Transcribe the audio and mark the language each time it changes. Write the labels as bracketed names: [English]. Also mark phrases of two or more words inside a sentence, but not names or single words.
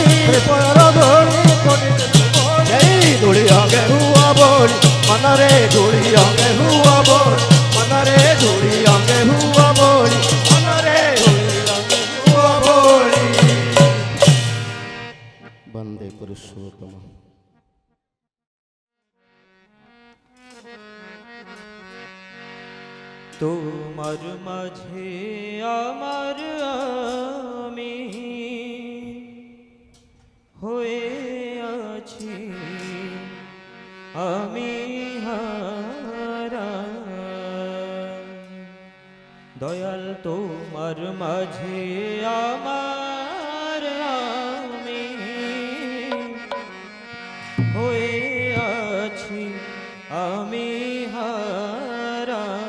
[Odia] ତ୍ରିପୟର ଧୂଳି କୋଟି ତୀର୍ଥୁବଳି ଏଇ ଧୂଳି ଅଙ୍ଗେ ହୁଅ ବଳି ମନରେ ଧୂଳି ଅଙ୍ଗେ ହୁଅ ବଳି ମନରେ ଧୂଳି ଅଙ୍ଗେ ହୁଅ ବଳି ମନରେ ଧୂଳି ଅଙ୍ଗେ ହୁଅ ବଳି ବନ୍ଦେ ପୁରୁଷୋତ୍ତମ [Bangla] তোমার মাঝে আমার আমি হয়ে আছি আমি হারা দয়াল তোমার মাঝে আমার আমি হয়ে আছি আমি হারা